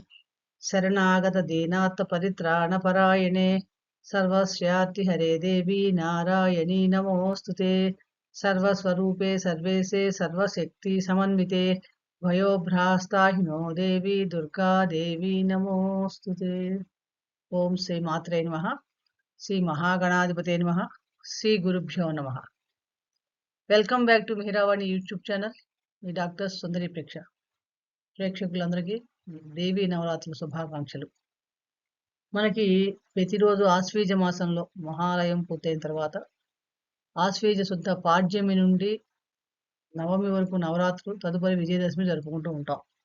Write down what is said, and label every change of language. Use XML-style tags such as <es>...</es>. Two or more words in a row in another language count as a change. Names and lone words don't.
<sa>शरणागतदीनात्मपरित्राणपरायणे सर्वस्यार्तिहरे देवी नारायणी नमोऽस्तुते सर्वस्वरूपे सर्वेशे सर्वशक्तिसमन्विते भयोभ्रास्ताहिनो देवी दुर्गा देवी नमोऽस्तुते ఓం శ్రీ మాత్రే నమః శ్రీ మహాగణాధిపతే నమః శ్రీ గురుభ్యో నమః</sa> <en>Welcome back to Mihiravani YouTube channel</en> <te>మీ డాక్టర్ సుందరి ప్రేక్షకులందరికీ దేవీ నవరాత్రుల శుభాకాంక్షలు. మనకి ప్రతిరోజు ఆశ్వీజ మాసంలో మహాలయం పూర్తయిన తర్వాత ఆశ్వీజ శుద్ధ పాడ్యమి నుండి నవమి వరకు నవరాత్రులు, తదుపరి విజయదశమి జరుపుకుంటూ ఉంటాం.</te>